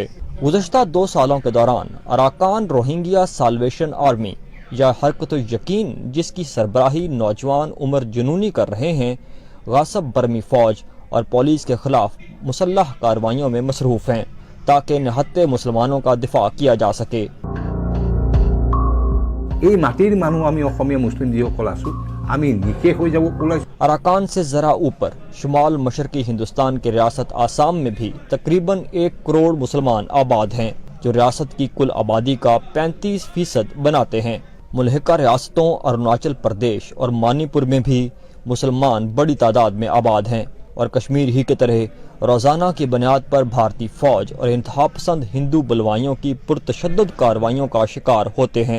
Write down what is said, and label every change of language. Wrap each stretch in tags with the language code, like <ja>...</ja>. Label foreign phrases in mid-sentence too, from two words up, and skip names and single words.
<ur>گزشتہ 2 سالوں کے دوران اراکان روہنگیا سالویشن آرمی یا حرکت یقین، جس کی سربراہی نوجوان عمر جنونی کر رہے ہیں، غاصب برمی فوج اور پولیس کے خلاف مسلح کارروائیوں میں مصروف ہیں تاکہ نہتے مسلمانوں کا دفاع کیا جا سکے۔</ur> <as>এই মাটিৰ মানুহ আমি অসমীয়া মুছলিম যিসকল আছো আমি নিশেষ হৈ যাব ওলাইছো۔</as> <ur>اراکان سے ذرا اوپر شمال مشرقی ہندوستان کی ریاست آسام میں بھی تقریباً 1 کروڑ مسلمان آباد ہیں، جو ریاست کی کل آبادی کا 35% بناتے ہیں۔ ملحقہ ریاستوں اروناچل پردیش اور منی پور میں بھی مسلمان بڑی تعداد میں آباد ہیں اور کشمیر ہی کی طرح روزانہ کی بنیاد پر بھارتی فوج اور انتہا پسند ہندو بلوائیوں کی پرتشدد کارروائیوں کا شکار ہوتے ہیں۔</ur>